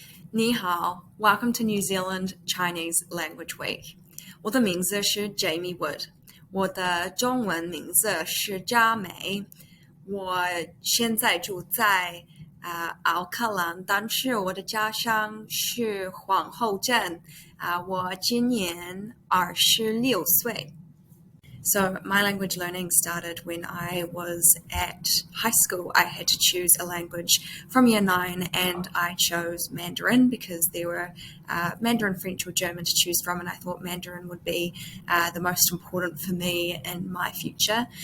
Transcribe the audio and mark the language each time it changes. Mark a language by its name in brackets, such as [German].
[Chinese] 你好 [English] Welcome to New Zealand Chinese Language Week. [Chinese] 我的名字是 Jamie Wood. 我的中文名字是佳美。我现在住在奥克兰，但是我的家乡是皇后镇。我今年26岁。 [English] So my language learning started when I was at high school. I had to choose a language from year 9 and I chose Mandarin because there were Mandarin, French or German to choose from, and I thought Mandarin would be the most important for me in my future.